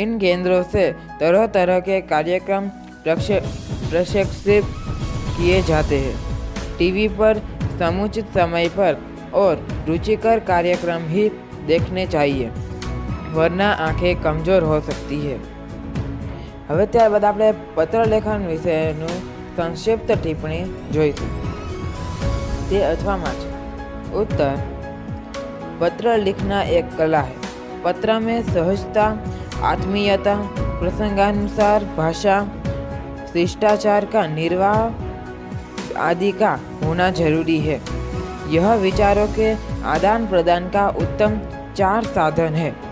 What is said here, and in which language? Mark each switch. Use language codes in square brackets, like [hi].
[hi] इन केंद्रों से तरह तरह के कार्यक्रम प्रक्षेपित किए जाते हैं। टीवी पर समुचित समय पर और रुचिकर कार्यक्रम ही देखने चाहिए, वरना आंखें कमजोर हो सकती है। [gu] હવે ત્યારબાદ આપણે પત્ર લેખન વિશેનું સંક્ષિપ્ત ટિપ્પણી જોઈશું। તે અથવામાં છે। [hi] उत्तर, पत्र लिखना एक कला है। पत्र में सहजता, आत्मीयता, प्रसंगानुसार भाषा, शिष्टाचार का निर्वाह आदि का होना जरूरी है। यह विचारों के आदान प्रदान का उत्तम 4 साधन है।